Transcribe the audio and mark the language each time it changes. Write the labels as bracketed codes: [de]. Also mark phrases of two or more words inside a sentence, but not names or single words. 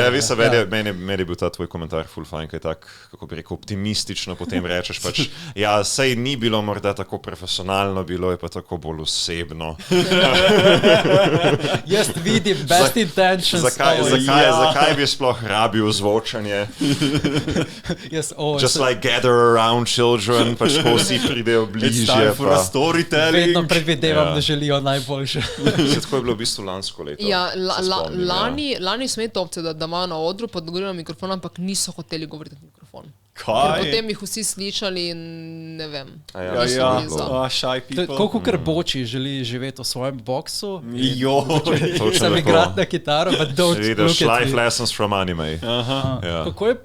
[sl] Ja, veste, meni je bil ta tvoj komentar ful fajn, kaj tak, kako bi rekel, optimistično potem rečeš pač, ja, sej ni bilo morda tako profesionalno, bilo je pa tako bolj osebno. Jaz vidim [en] best intentions. [sl] Zakaj bi sploh rabil zvočanje? [en] Just like gather around children, [sl] pač ko vsi pridejo bližje. [en] It's time for a storytelling. [sl] Vedno predvidevam, da želijo najboljše. Tako je bilo v bistvu lansko leto. Ja, lani smo imeli to opcijo, da imajo na odru, pa dogovorili mikrofon, ampak niso hoteli govoriti na mikrofon. Kaj? Ker potem jih vsi slišali in ne vem. [en] Shy people. [sl] Koliko kar Boči želi živeti v svojem boksu. Joj. Sam igrati na kitaro, [en] but don't look at me. Life lessons from anime. [sl] Kako je